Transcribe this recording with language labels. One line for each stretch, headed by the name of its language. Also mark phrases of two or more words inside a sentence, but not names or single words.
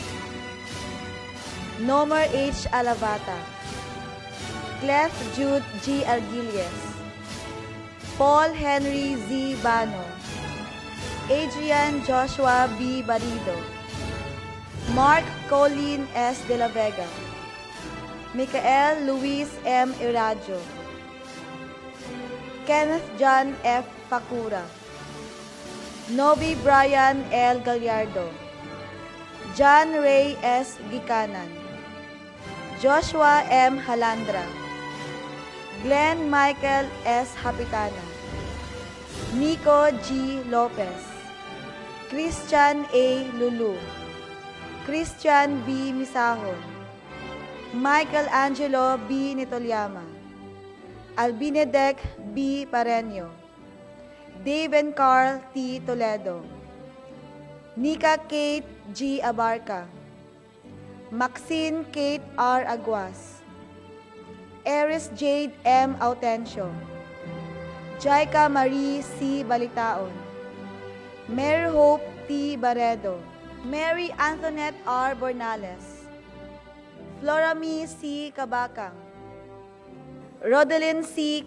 English: Nomer H. Alavata, Clef Jude G. Argilies, Paul Henry Z. Bano, Adrian Joshua B. Barido, Mark Colin S. De La Vega, Michael Luis M. Irajo, Kenneth John F. Facura, Novi Brian L. Gallardo, John Ray S. Gikanan, Joshua M. Halandra, Glenn Michael S. Hapitana, Nico G. Lopez, Christian A. Lulu, Christian V. Misahon, Michael Angelo B. Nitolyama, Albinedec B. Pareño, Dave Carl T. Toledo, Nika Kate G. Abarca, Maxine Kate R. Aguas, Eris Jade M. Autencio, Jaika Marie C. Balitaon, Mary Hope T. Baredo, Mary Antoinette R. Bornales, Florami C. Kabakang, Rodelyn C.